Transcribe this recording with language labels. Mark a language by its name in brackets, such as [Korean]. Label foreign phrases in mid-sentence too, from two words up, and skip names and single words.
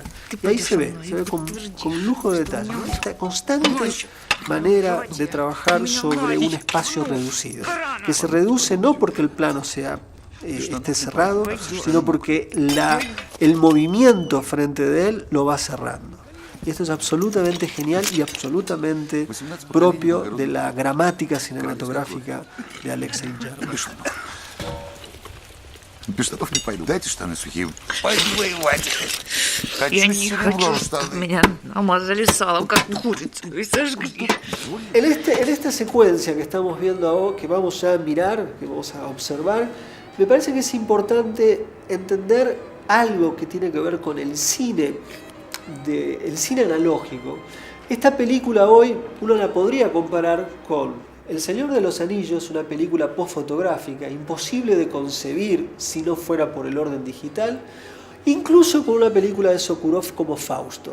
[Spanish] Y ahí se ve con lujo de detalle, ¿no? Esta constante manera de trabajar sobre un espacio reducido, que se reduce no porque el plano esté cerrado, sino porque el movimiento frente de él lo va cerrando. Y esto es absolutamente genial y absolutamente propio de la gramática cinematográfica de Alexei German. [Russian] Я не хочу, чтобы меня намазали салом, как курицу, и сожгли. [Spanish] En esta secuencia que estamos viendo ahora, que vamos ya a mirar, que vamos a observar, me parece que es importante entender algo que tiene que ver con el cine analógico. Esta película hoy uno la podría comparar con El Señor de los Anillos, una película postfotográfica, imposible de concebir si no fuera por el orden digital, incluso con una película de Sokurov como Fausto.